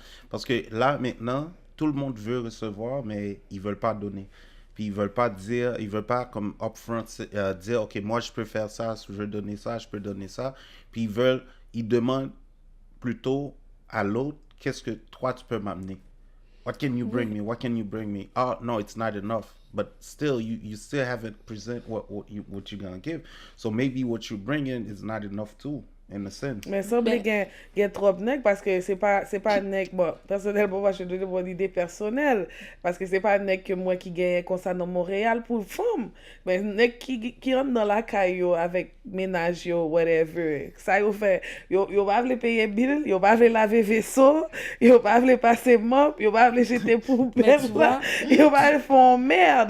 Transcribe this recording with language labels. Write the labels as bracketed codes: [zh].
[fr] Parce que là, maintenant, tout le monde veut recevoir, mais ils veulent pas donner. Puis ils veulent pas comme upfront dire, OK, moi je peux faire ça, je veux donner ça, je peux donner ça. Puis ils demandent plutôt à l'autre, qu'est-ce que toi tu peux m'amener? [en] What can you bring me? What can you bring me? Oh, no, it's not enough. But still, you still haven't present what you're gonna give. So maybe what you bring in is not enough too, in a sense. [fr] Mais ça, il y a trop de nègres parce que c'est pas nègre. Bon, personnellement, moi, je te donne mon idée personnelle. Parce que c'est pas nègre que moi qui gagne comme ça dans Montréal pour femme. Mais nègre qui rentre dans la caillou avec ménage, [en] whatever. [fr] Ça, ils fait. Ils pas veulent payer bill, ils pas veulent laver vaisseau, ils pas veulent passer mop, ils pas veulent jeter poubelle, ils pas veulent faire merde.